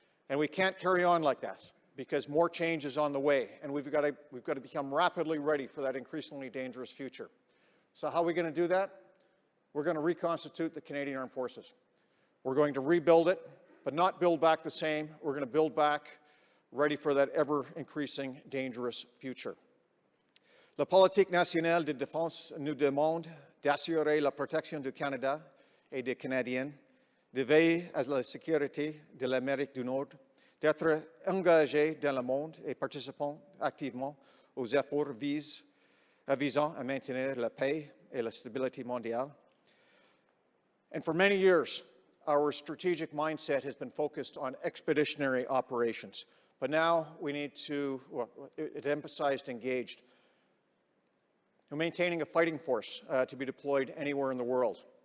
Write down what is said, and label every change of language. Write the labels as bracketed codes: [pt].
[en] And we can't carry on like that because more change is on the way, and we've got to become rapidly ready for that increasingly dangerous future. So how are we going to do that? We're going to reconstitute the Canadian Armed Forces. We're going to rebuild it, but not build back the same. We're going to build back ready for that ever-increasing dangerous future. [fr] La politique nationale de défense nous demande d'assurer la protection du Canada et des Canadiens, de veiller à la sécurité de l'Amérique du Nord, d'être engagé dans le monde et participant activement aux efforts visant à maintenir la paix et la stabilité mondiale. [en] And for many years, our strategic mindset has been focused on expeditionary operations. But now we need to, it emphasized engaged. We're maintaining a fighting force to be deployed anywhere in the world.